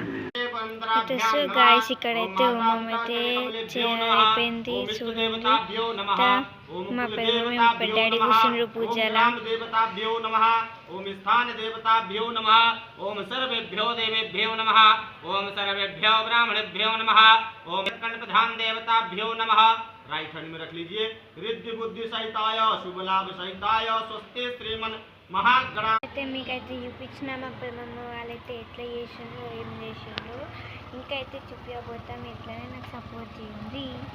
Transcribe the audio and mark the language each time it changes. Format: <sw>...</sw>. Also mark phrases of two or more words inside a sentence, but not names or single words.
<en>so guys</en> <te>ఇక్కడైతే హోమం అయితే అయిపోయింది. చూడండి, మా డాడీ కూర్చుండ్రు పూజల.</te> <sa>ఓం స్థాన దేవతాభ్యో నమః. ఓం సర్వేభ్యో దేవేభ్యో నమః. ఓం సర్వేభ్యో ब्राह्मणेभ्यो नमः. ओम प्रधान देवताभ्यो नमः.</sa> <en>right hand</en> <hi>में रख लीजिए.</hi> <sa>रिद्धि बुद्धि सहिताय शुभ लाभ सहिताय स्वस्ति श्रीमन महागणा.</sa> <te>అయితే మీకైతే చూపించిన మా పెద్దమ్మ వాళ్ళైతే ఎట్లా చేసిండ్రో ఏం చేసిండ్రో ఇంకైతే చూపించబోతాం. ఎట్లనే నాకు సపోర్ట్ చేయండి.</te>